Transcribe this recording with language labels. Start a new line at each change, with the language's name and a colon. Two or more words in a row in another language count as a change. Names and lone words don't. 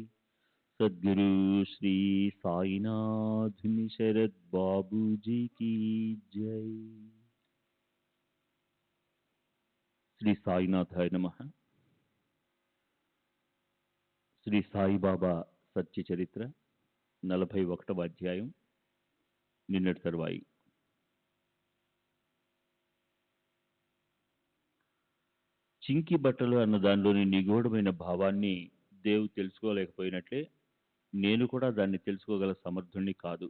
Hindi: सद्गुरु श्री साईनाथ शरद बाबू जी की जय।
Sanskrit: శ్రీ సాయినాథాయ నమః.
Telugu: శ్రీ సాయిబాబా సత్య చరిత్ర 41వ అధ్యాయం నిన్నటి తరువాయి. చింకి బట్టలు అన్న దానిలోని నిగూఢమైన భావాన్ని దేవు తెలుసుకోలేకపోయినట్లే నేను కూడా దాన్ని తెలుసుకోగల సమర్థుణ్ణి కాదు.